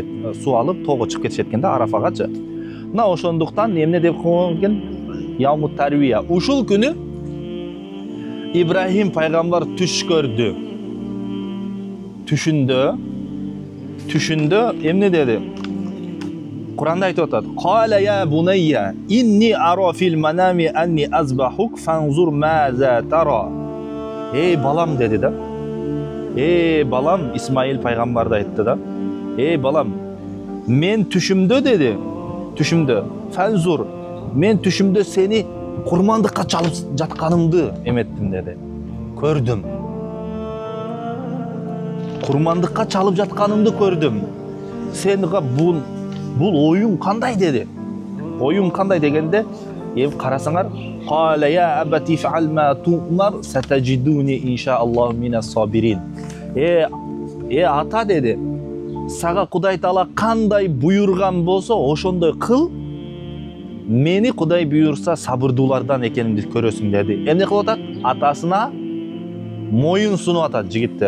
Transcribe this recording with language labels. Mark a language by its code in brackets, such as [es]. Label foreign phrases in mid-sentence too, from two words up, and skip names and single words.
[ky] Суу алып тоого чыгып кетишет экен да, Арафагачы. Мына ошондуктан эмне деп койгон экен? [ar] يوم التروية. [ky] Ушул күнү Ибрахим пайгамбар түш көрдү. Түшүндө эмне деди? Куранда айтып атат. [ar] قال يا بني إني أرى في المنام أني أذبحك فانظر ماذا ترى. [ky] Эй балам деди да. Эй балам, Исмаил пайгамбарды айтты да. Эй балам, мен түшүмдө деди. Түшүмдө. Фанзур, мен түшүмдө сени курмандыкка чалып жатканымды эметтим деди. Көрдүм. Курмандыкка чалып жатканымды көрдүм. Сенга бул оюң кандай деди. Оюң кандай дегенде, карасаңар, [ar] قال يا أبت افعل ما تؤمر ستجدني إن شاء الله من الصابرين. [ky] Ата деди. Сага Кудай Таала кандай буйрган болсо, ошондой кыл. Мени Кудай буйрса сабырдуулардан экенимди көрөсүң деди. Эмне кылып атат? Атасына моюн сунуп атат жигиттер.